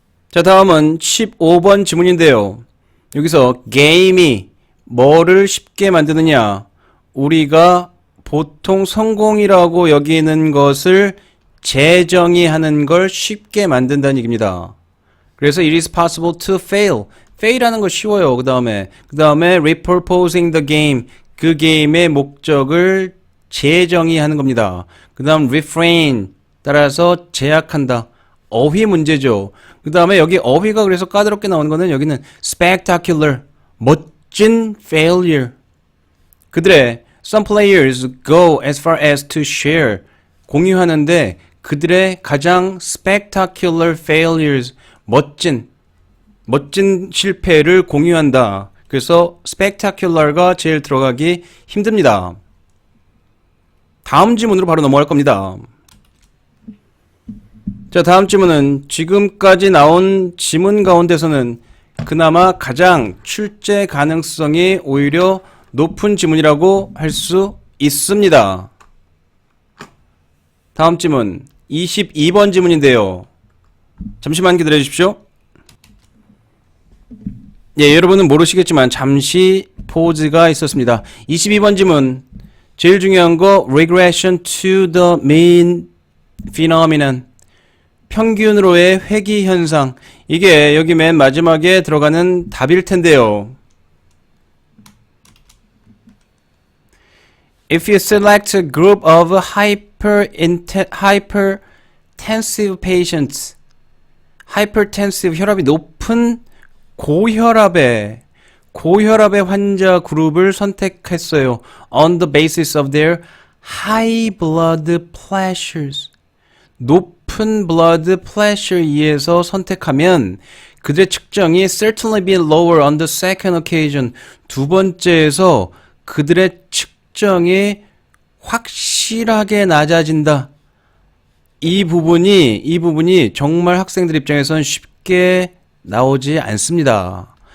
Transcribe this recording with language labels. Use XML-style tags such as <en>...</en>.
<ko>자, 다음은 15번 지문인데요. 여기서 게임이 뭐를 쉽게 만드느냐? 우리가 보통 성공이라고 여기는 것을 재정의하는 걸 쉽게 만든다는 얘기입니다. 그래서</ko> <en>it is possible to fail.</en> <ko>fail하는 거 쉬워요. 그 다음에</ko> <en>repurposing the game.</en> <ko>그 게임의 목적을 재정의하는 겁니다. 그 다음 refrain. 따라서 제약한다. 어휘 문제죠. 그 다음에 여기 어휘가 그래서 까다롭게 나오는 거는 여기는 spectacular. 멋진 failure. 그들의</ko> <en>some players go as far as to share.</en> <ko>공유하는데 그들의 가장</ko> <en>spectacular failures.</en> <ko>멋진 실패를 공유한다. 그래서 spectacular가 제일 들어가기 힘듭니다. 다음 지문으로 바로 넘어갈 겁니다. 자, 다음 지문은 지금까지 나온 지문 가운데서는 그나마 가장 출제 가능성이 오히려 높은 지문이라고 할 수 있습니다. 다음 지문 22번 지문인데요. 잠시만 기다려 주십시오. 예, 여러분은 모르시겠지만 잠시 포즈가 있었습니다. 22번 지문 제일 중요한 거</ko> <en>regression to the mean phenomenon.</en> <ko>평균으로의 회귀 현상. 이게 여기 맨 마지막에 들어가는 답일 텐데요.</ko> <en>If you select a group of hypertensive patients, hypertensive</en> <ko>혈압이 높은 고혈압의 환자 그룹을 선택했어요.</ko> <en>On the basis of their high blood pressures.</en> <ko>높은</ko> <en>blood pressure에</en> <ko>의해서 선택하면 그들의 측정이</ko> <en>certainly be lower on the second occasion.</en> <ko>두 번째에서 그들의 측정이 확실하게 낮아진다. 이 부분이 정말 학생들 입장에선 쉽게 나오지 않습니다.</ko>